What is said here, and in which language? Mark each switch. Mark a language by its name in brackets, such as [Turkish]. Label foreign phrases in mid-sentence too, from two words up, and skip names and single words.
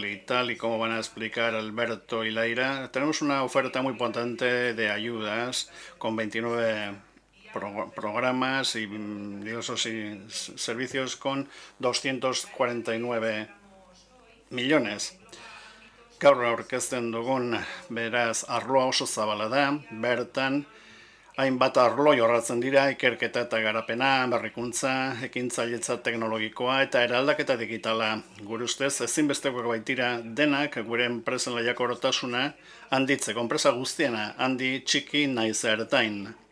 [Spanish] Y tal y como van a explicar Alberto y Laira, tenemos una oferta muy potente de ayudas con 29 programas y diversos servicios con 249 millones. [Basque] Gaur aurkezten dugun, beraz, arloa oso zabala da, bertan, hainbat arlo jorratzen dira, ikerketa eta garapena, berrikuntza, ekintzailetza teknologikoa eta eraldaketa digitala. Gure ustez, ezinbestekoak baitira denak gure enpresen lehiakortasuna handitzeko, enpresa guztiena handi txiki naiz ertain.